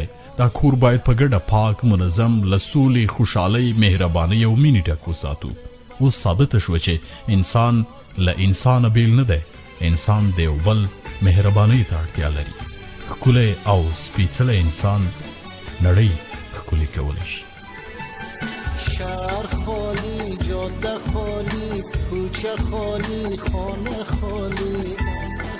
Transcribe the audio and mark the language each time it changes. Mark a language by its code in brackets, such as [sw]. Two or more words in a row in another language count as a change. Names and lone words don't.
[ps] دا کور باید په ګډه پاک، منظم، له سولې، خوشحالۍ، مهربانۍ او مینې ډک وساتو. اوس ثابته شوه چې انسان له انسانه بیل نه دی. انسان د یو بل مهربانۍ ته اړتیا لري. ښکلی او سپېڅلی انسان نړۍ ښکلې کولی شي. [fa] شهر خالی، جاده خالی، کوچه خالی، خانه خالی.